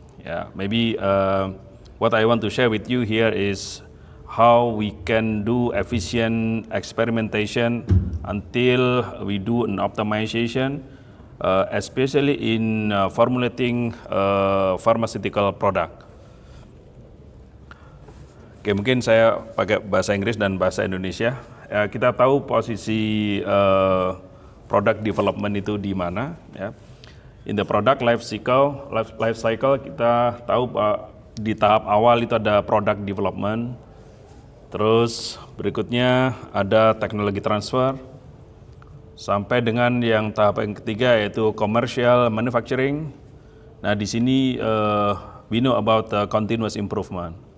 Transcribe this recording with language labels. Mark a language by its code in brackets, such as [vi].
[en] Yeah, maybe what I want to share with you here is how we can do efficient experimentation until we do an optimization, especially in formulating pharmaceutical product. [id] Oke, mungkin saya pakai bahasa Inggris dan bahasa Indonesia. Ya, kita tahu posisi product development itu di mana. Ya. In the product life cycle kita tahu di tahap awal itu ada product development. Terus berikutnya ada teknologi transfer. Sampai dengan yang tahap yang ketiga yaitu commercial manufacturing. Nah, di sini we know about continuous improvement.